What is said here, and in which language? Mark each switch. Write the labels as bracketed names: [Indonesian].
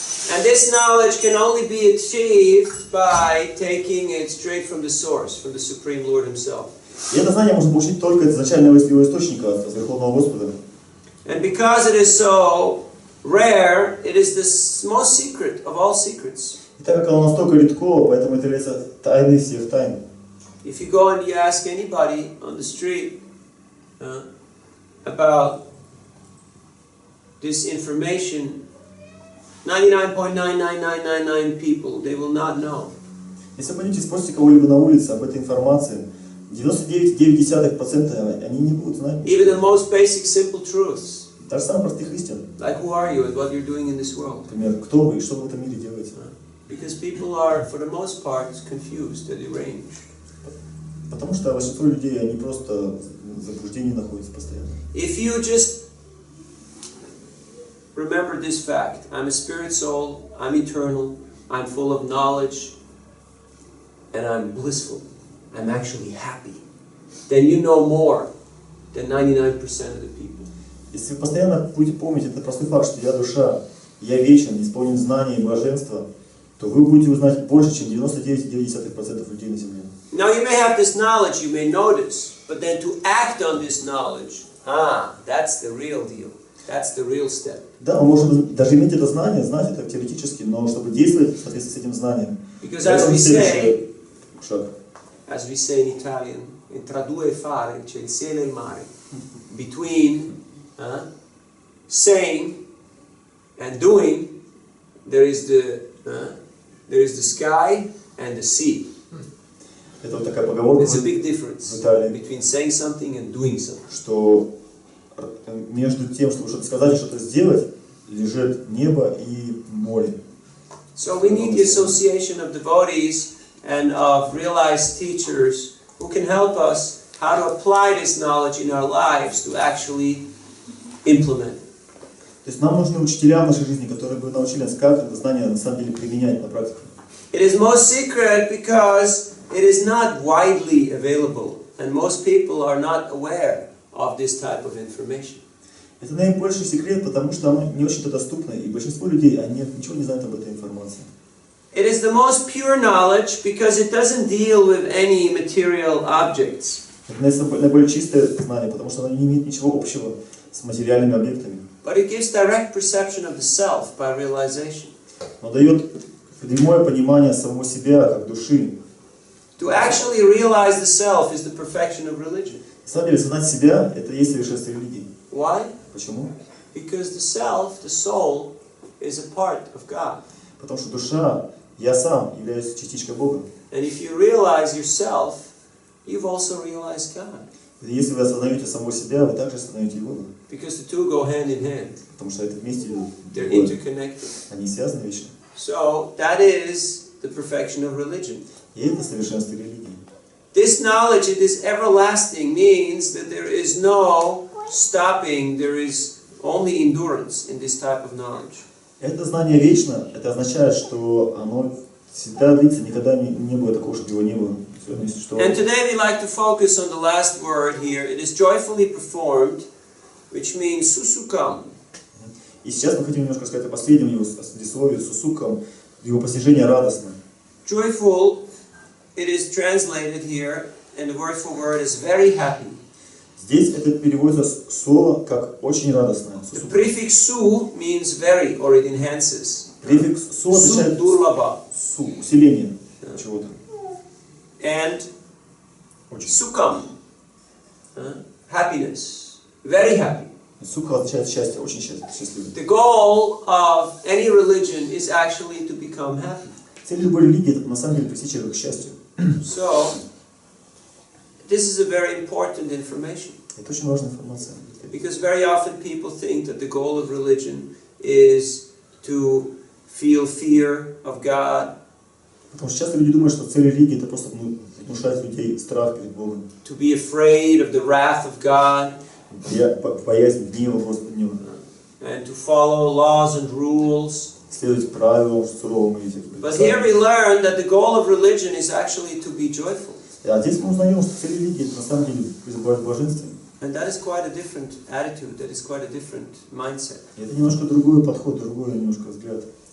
[English] And this knowledge can only be achieved by taking it straight from the source, from the Supreme Lord Himself. [Russian] И это знание можно получить только от изначального его источника, от Верховного Господа. [English] And because it is so rare, it is the most secret of all secrets. [Russian] И так как оно настолько редко, поэтому это является тайной всех тайн. [English] If you go and you ask anybody on the street about this information, 99.99999 people, they will not know. [Russian] Если вы пойдете спросите кого-либо на улице об этой информации, 99,9% они не будут знать. [English] Even the most basic, simple truths. [Russian] Даже самых простых истин. [English] Like who are you and what you're doing in this world. [Russian] Например, кто вы и что вы в этом мире делаете. [English] Because people are, for the most part, confused and deranged. [Russian] Потому что большинство людей, они просто в заблуждении находятся постоянно. [English] If you just remember this fact, I'm a spirit soul, I'm eternal, I'm full of knowledge, and I'm blissful, I'm actually happy, then you know more than 99% of the people. [Russian] Если вы постоянно будете помнить этот простой факт, что я душа, я вечен, исполнен знания и блаженства, то вы будете узнать больше, чем 99,9% людей на Земле. [English] Now you may have this knowledge, you may know this, but then to act on this knowledge, that's the real deal. That's the real step. [Russian] Да, мы можем даже иметь это знание, знать это теоретически, но чтобы действовать в соответствии с этим знанием, это следующий шаг. [English] As we say in Italian, [Italian] tra due fare c'è il cielo e il mare. [English] Between saying and doing, there is the sky and the sea. [Russian] Это вот такая поговорка. [English] There's a big difference between saying something and doing something. [Russian] Что между тем, чтобы что-то сказать и что-то сделать, лежит небо и море. [English] So we need the association of devotees and of realized teachers who can help us how to apply this knowledge in our lives to actually implement it. [Russian] То есть нам нужны учителя в нашей жизни, которые бы научили нас, как это знание на самом деле применять на практике. [English] It is most secret because it is not widely available, and most people are not aware of this type of information. [Russian] Это наибольший секрет, потому что оно не очень-то доступно, и большинство людей, они ничего не знают об этой информации. [English] It is the most pure knowledge because it doesn't deal with any material objects. [Russian] Это наиболее чистое знание, потому что оно не имеет ничего общего с материальными объектами. [English] But it gives direct perception of the self by realization. [Russian] Но дает прямое понимание самого себя как души. [English] To actually realize the self is the perfection of religion. [Russian] На самом деле, сознать себя – это и есть совершенство религии. [English] Why? [Russian] Почему? [English] Because the self, the soul, is a part of God. [Russian] Потому что душа, я сам, являюсь частичкой Бога. [English] And if you realize yourself, you've also realized God. [Russian] И если вы осознаете самого себя, вы также осознаете Бога. [English] Because the two go hand in hand. [Russian] Потому что это вместе идут. [English] They're interconnected. [Russian] Они связаны вечно. [English] So that is the perfection of religion. [Russian] И это совершенство религии. [English] This knowledge, it is everlasting, means that there is no stopping, there is only endurance in this type of knowledge. [Russian] Это знание вечно, это означает, что оно всегда длится, никогда не было такого, чтобы его не было. [English] And today we like to focus on the last word here. It is joyfully performed, which means susukam. [Russian] И сейчас мы хотим немножко сказать о последнем его слове сусукам, его постижение радостно. [English] Joyful, it is translated here, and the word for word is very happy. [Russian] Здесь это переводится слово как очень радостное. [English] The prefix su means very, or it enhances. [Russian] Префикс су означает су, усиление чего-то. [English] And sukam, happiness, very happy. [Russian] Сука означает счастье, очень счастливый. [English] The goal of any religion is actually to become happy. [Russian] Цель любой религии это на самом деле привести человека к счастью. [English] So, this is a very important information. [Russian] Это очень важная информация. [English] Because very often people think that the goal of religion is to feel fear of God. [Russian] Потому что часто люди думают, что цель религии это просто внушать людей страх перед Богом. [English] To be afraid of the wrath of God. [Russian] Боязнь гнева Господнего. [English] And to follow laws and rules. [Russian] Следовать правилам суровым и всяким. [English] But here we learn that the goal of religion is actually to be joyful. [Russian] А здесь мы узнаем, что цель религии это на самом деле призывать блаженстве. [English] And that is quite a different attitude. That is quite a different mindset. [Russian] Это немножко другой подход, другой немножко взгляд.